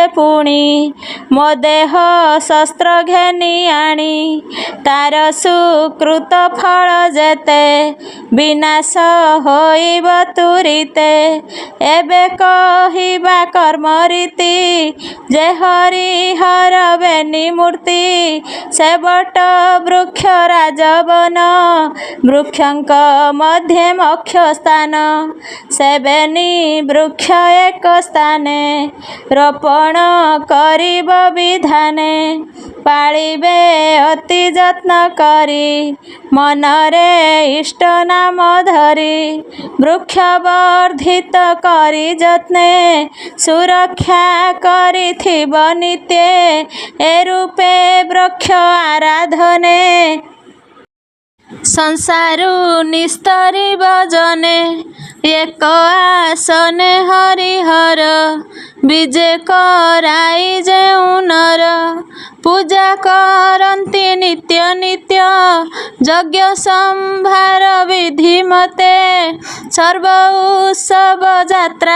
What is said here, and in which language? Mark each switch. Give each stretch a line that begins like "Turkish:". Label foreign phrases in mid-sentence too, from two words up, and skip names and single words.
Odia: ପୁଣି ମୋ ଦେହ ଶସ୍ତ୍ର ଘେନି ଆଣି ତାର ସୁକୃତ ଫଳ ଯେତେ ବିନାଶ ହୋଇବ ତୁରିତେ ଏବେ କହିବା କର୍ମ ରୀତି ଯେ ହରିହର ବେନି ମୂର୍ତ୍ତି ସେ ବଟ ବୃକ୍ଷ ରାଜବନ ବୃକ୍ଷଙ୍କ ମଧ୍ୟ ମୋକ୍ଷ ସ୍ଥାନ ସେ ବେନି ବୃକ୍ଷ ଏକ ସ୍ଥାନେ ରୋପଣ କରିବ ବିଧାନେ ପାଳିବେ ଅତି ଯତ୍ନ କରି ମନରେ ଇଷ୍ଟ ନାମ ଧରି ବୃକ୍ଷ ବର୍ଦ୍ଧିତ କରି ଯତ୍ନେ ସୁରକ୍ଷା କରିଥିବ ନିତ୍ୟ ଏ ରୂପେ ବୃକ୍ଷ ଆରାଧନେ ସଂସାରୁ ନିସ୍ତରିବ ଜନେ ଏକ ଆସନେ ହରିହର ବିଜେ କରାଇ ଯେଉଁ ନର ପୂଜା କରନ୍ତି ନିତ୍ୟ ନିତ୍ୟ ଯଜ୍ଞ ସମ୍ଭାର ବିଧି ମତେ ସର୍ବ ଉତ୍ସବ ଯାତ୍ରା